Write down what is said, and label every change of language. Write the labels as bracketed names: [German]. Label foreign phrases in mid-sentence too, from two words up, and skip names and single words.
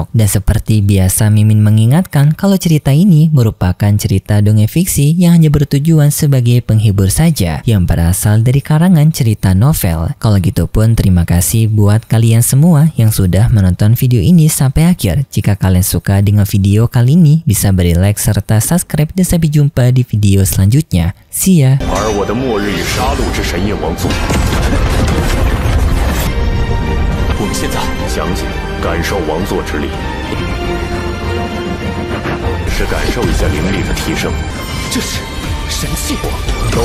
[Indonesian] Dan seperti biasa Mimin mengingatkan kalau cerita ini merupakan cerita dongeng fiksi yang hanya bertujuan sebagai penghibur saja, yang berasal dari karangan cerita novel. Kalau gitu pun terima kasih buat kalian semua yang sudah menonton video ini sampai akhir. Jika kalian suka dengan video kali ini, bisa beri like serta subscribe, dan sampai jumpa di video selanjutnya. [English] See ya. [Chinese] 而我的末日与杀戮之神夜王座，我们现在详细感受王座之力，是感受一下灵力的提升。这是神器，